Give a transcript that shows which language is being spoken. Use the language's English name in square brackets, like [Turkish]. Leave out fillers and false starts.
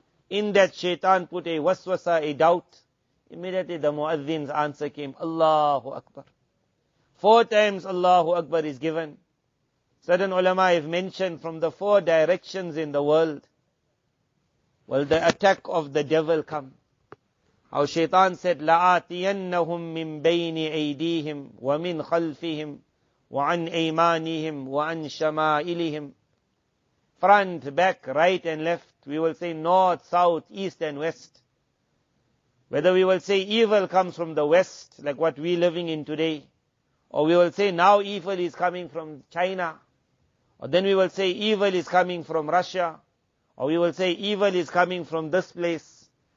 [English] In that shaitan put a waswasa, a doubt. Immediately the muazzin's answer came, Allahu Akbar. 4 times Allahu Akbar is given. Certain ulama have mentioned from the 4 directions in the world, will the attack of the devil come. [Arabic] How shaitan said, لَآتِيَنَّهُمْ مِنْ بَيْنِ أَيْدِيهِمْ وَمِنْ خَلْفِهِمْ وَعَنْ أَيْمَانِهِمْ وَعَنْ شَمَائِلِهِمْ. [English] Front, back, right and left. We will say north, south, east and west. Whether we will say evil comes from the west, like what we're living in today, or we will say now evil is coming from China, or then we will say evil is coming from Russia, or we will say evil is coming from this place.